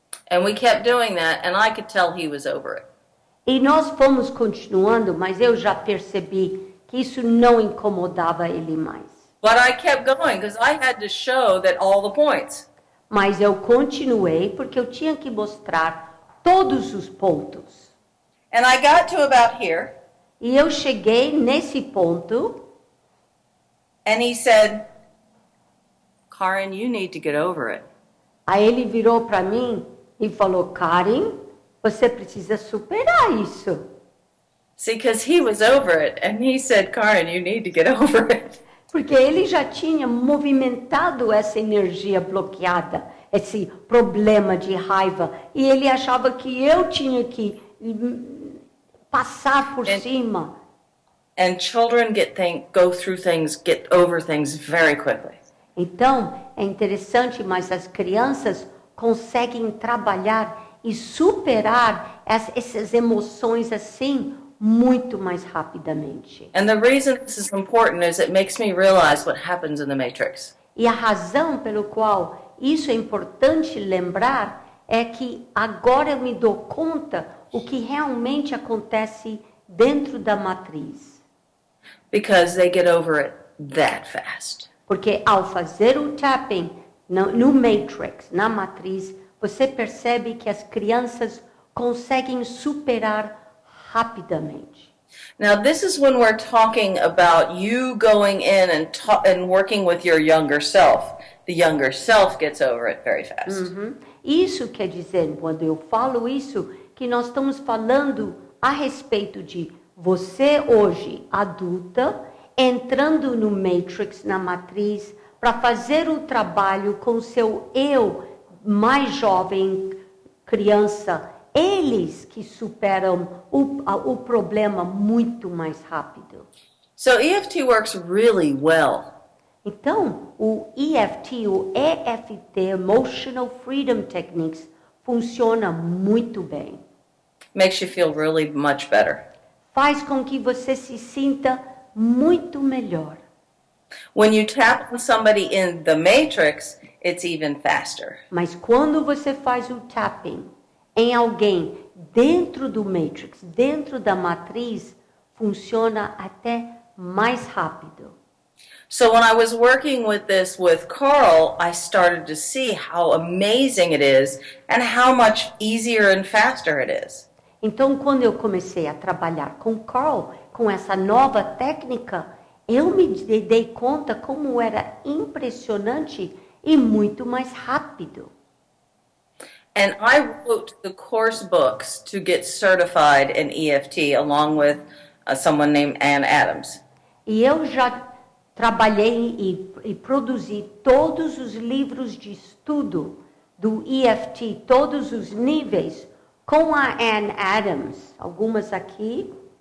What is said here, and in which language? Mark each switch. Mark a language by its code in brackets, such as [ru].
[en] And we kept doing that and I could tell he was over it. [pt] E nós fomos continuando, mas eu já percebi que isso não incomodava ele mais. [en] But I kept going because I had to show that all the points. [pt] Mas eu continuei porque eu tinha que mostrar todos os pontos. [en] And I got to about here [pt] E eu cheguei nesse ponto [en] and he said, Karen, you need to get over it. [pt] Aí ele virou para mim e falou: Karen, você precisa superar isso. [en] See, because he was over it and he said, Karen, you need to get over it. [pt] Porque ele já tinha movimentado essa energia bloqueada, esse problema de raiva. E ele achava que eu tinha que passar por cima. [en] And children go through things, get over things very quickly. [pt] Então, é interessante, mas as crianças conseguem trabalhar e superar essas emoções assim muito mais rapidamente. [en] And the reason this is important is it makes me realize what happens in the matrix. [pt] E a razão pelo qual isso é importante lembrar é que agora eu me dou conta o que realmente acontece dentro da matriz. [en] Because they get over it that fast. [pt] Porque ao fazer o tapping no matrix, na matriz, você percebe que as crianças conseguem superar rapidamente. [en] Now, this is when we're talking about you going in and working with your younger self. The younger self gets over it very fast. [pt] Isso quer dizer, quando eu falo isso, que nós estamos falando a respeito de você hoje, adulta, entrando no matrix, na matriz, para fazer o trabalho com seu eu mais jovem, criança, eles que superam o problema muito mais rápido. [en] So EFT works really well. [pt] Então, o EFT, o EFT, Emotional Freedom Techniques, funciona muito bem. [en] Makes you feel really much better. [pt] Faz com que você se sinta muito melhor. [en] When you tap on somebody in the matrix, it's even faster. [pt] Mas quando você faz o tapping em alguém dentro do matrix, dentro da matriz, funciona até mais rápido. [en] So when I was working with this with Carl, I started to see how amazing it is and how much easier and faster it is. [pt] Então, quando eu comecei a trabalhar com Carl, com essa nova técnica, eu me dei conta como era impressionante e muito mais rápido. [en] And I wrote the course books to get certified in EFT along with someone named Ann Adams. [pt] E eu já trabalhei e produzi todos os livros de estudo do EFT, todos os níveis, com a Ann Adams. Algumas aqui.